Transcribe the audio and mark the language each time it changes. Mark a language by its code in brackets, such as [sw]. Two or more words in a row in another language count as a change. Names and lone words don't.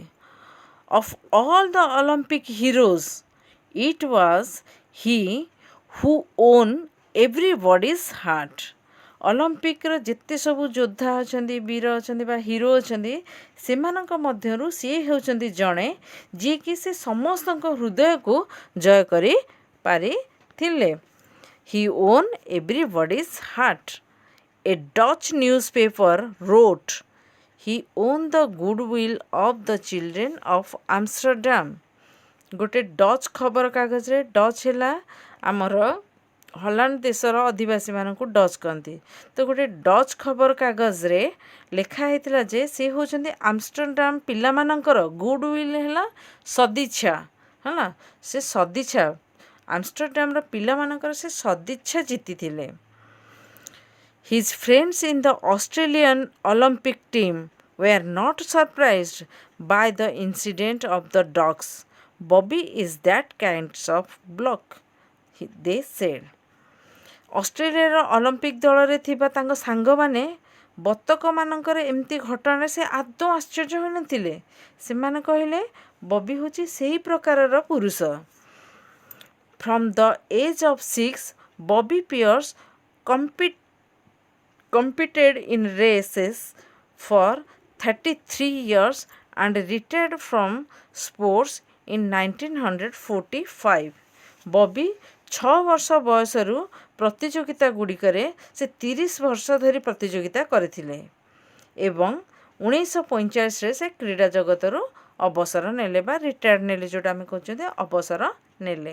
[en] of all the Olympic heroes it was he who won everybody's heart. [or] ଅଲମ୍ପିକ୍ର ଯେତେ ସବୁ ଯୋଦ୍ଧା ଅଛନ୍ତି, ବୀର ଅଛନ୍ତି ବା ହିରୋ ଅଛନ୍ତି, ସେମାନଙ୍କ ମଧ୍ୟରୁ ସିଏ ହେଉଛନ୍ତି ଜଣେ ଯିଏକି ସେ ସମସ୍ତଙ୍କ ହୃଦୟକୁ ଜୟ କରି ପାରିଥିଲେ। [en] he won everybody's heart. A Dutch newspaper wrote, he won the goodwill of the children of Amsterdam. [or] ଗୋଟେ ଡଚ୍ ଖବରକାଗଜରେ, ଡଚ୍ ହେଲା ଆମର ହଲାଣ୍ଡ ଦେଶର ଅଧିବାସୀମାନଙ୍କୁ ଡଚ୍ କହନ୍ତି। ତ ଗୋଟେ ଡଚ୍ ଖବରକାଗଜରେ ଲେଖା ହେଇଥିଲା ଯେ ସେ ହେଉଛନ୍ତି ଆମଷ୍ଟରଡାମ ପିଲାମାନଙ୍କର, ଗୁଡୱିଲ୍ ହେଲା ସଦିଚ୍ଛା, ହେଲା ସେ ସଦିଚ୍ଛା, ଆମଷ୍ଟରଡାମର ପିଲାମାନଙ୍କର ସେ ସଦିଚ୍ଛା ଜିତିଥିଲେ। [en] His friends in the Australian Olympic team were not surprised by the incident of the dogs. Bobby is that kind of bloke, they said. [or] ଅଷ୍ଟ୍ରେଲିଆର ଅଲମ୍ପିକ୍ ଦଳରେ ଥିବା ତାଙ୍କ ସାଙ୍ଗମାନେ ବତକମାନଙ୍କର ଏମିତି ଘଟଣାରେ ସେ ଆଦୌ ଆଶ୍ଚର୍ଯ୍ୟ ହୋଇନଥିଲେ। ସେମାନେ କହିଲେ ବବି ହେଉଛି ସେହି ପ୍ରକାରର ପୁରୁଷ। [en] From the age of 6, Bobby Pierce competed in races for 33 years and retired from sports in 1945. [or] ବବି 6 ବର୍ଷ ବୟସରୁ ପ୍ରତିଯୋଗିତା ଗୁଡ଼ିକରେ ସେ 30 ବର୍ଷ ଧରି ପ୍ରତିଯୋଗିତା କରିଥିଲେ ଏବଂ 1945ରେ ସେ କ୍ରୀଡ଼ା ଜଗତରୁ ଅବସର ନେଲେ ବା ରିଟାୟାର୍ଡ଼ ନେଲେ, ଯେଉଁଟା ଆମେ କହୁଛନ୍ତି ଅବସର ନେଲେ।